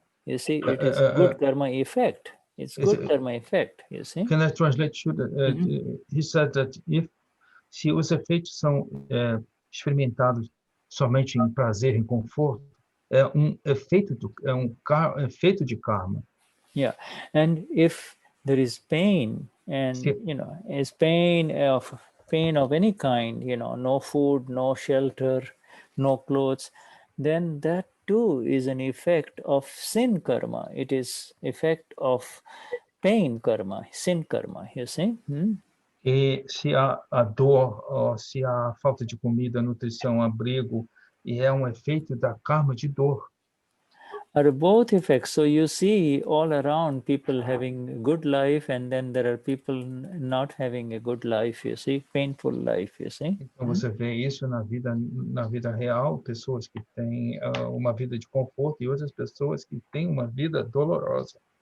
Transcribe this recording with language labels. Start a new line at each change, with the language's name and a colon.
English: You see, it is good karma effect. It's good karma effect, you see. Can I translate? He said that
Portuguese: se os efeitos são experimentados somente em prazer, em conforto, é efeito de karma.
English: Yeah, and if there is pain, and is pain of any kind, no food, no shelter, no clothes, then that too is an effect of sin karma. It is effect of pain karma, sin karma, you see.
Portuguese: E se a dor, se a falta de comida, nutrição, abrigo, e é efeito da karma de dor.
English: Are both effects. So you see all around people having a good life, and then there are people not having a good life, you see, painful life, you see.
Portuguese: Então você vê isso na vida real, pessoas que têm uma vida de conforto e outras pessoas que têm uma vida dolorosa.